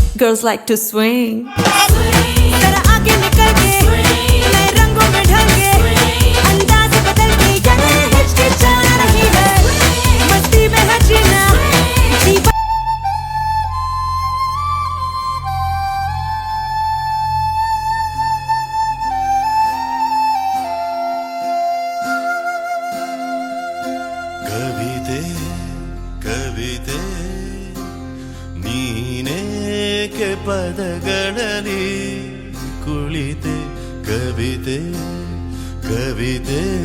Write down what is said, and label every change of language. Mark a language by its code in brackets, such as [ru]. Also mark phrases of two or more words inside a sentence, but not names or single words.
[en] Girls like to swing. [hi] जरा आगे निकल के नए रंगों में ढल के अंदाज बदल के ये हिचकिचा रही है मस्ती में है जीना जीवन [kn] ಕವಿತೆ ಕವಿತೆ ನೀನೇಕೆ ಪದಗಳಲ್ಲಿ ಕುಳಿತೆ ಕವಿತೆ ಕವಿತೆ